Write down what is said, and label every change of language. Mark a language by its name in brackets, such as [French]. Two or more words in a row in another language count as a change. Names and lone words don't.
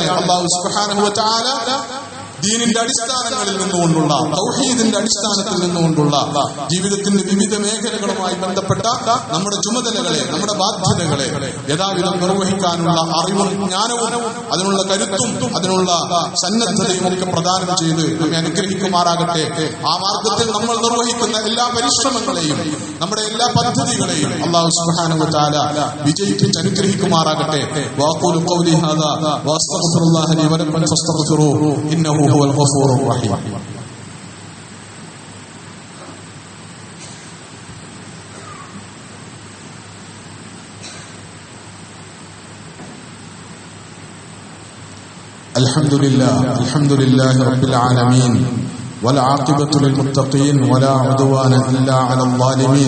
[Malayalam] അല്ലാഹു [Arabic] سبحانه وتعالى [Malayalam] ദീനിന്റെ അടിസ്ഥാനങ്ങളിൽ നിന്നുകൊണ്ടുള്ള, തൗഹീദിന്റെ അടിസ്ഥാനത്തിൽ നിന്നുകൊണ്ടുള്ള ജീവിതത്തിന്റെ വിവിധ മേഖലകളുമായി ബന്ധപ്പെട്ട നമ്മുടെ ചുമതലകളെ, നമ്മുടെ ബാധ്യതകളെ യഥാവിധം നിർവഹിക്കാനുള്ള അറിവും ജ്ഞാനവും അതിനുള്ള കരുത്തും അതിനുള്ള സന്നദ്ധതയും ഒക്കെ പ്രദാനം ചെയ്ത് നമ്മെ അനുഗ്രഹിക്കുമാറാകട്ടെ. ആ മാർഗത്തിൽ നമ്മൾ നിർവഹിക്കുന്ന എല്ലാ പരിശ്രമങ്ങളെയും നമ്മുടെ എല്ലാ പദ്ധതികളെയും അല്ലാഹു [Arabic] سبحانه وتعالى [Malayalam] വിജയിപ്പിച്ച് അനുഗ്രഹിക്കുമാറാകട്ടെ. [Arabic] وأقول قولي هذا وأستغفر الله لي ولكم فاستغفروه إنه هو الغفور الرحيم. الحمد لله رب العالمين والعاقبة للمتقين ولا عدوان إلا على الظالمين.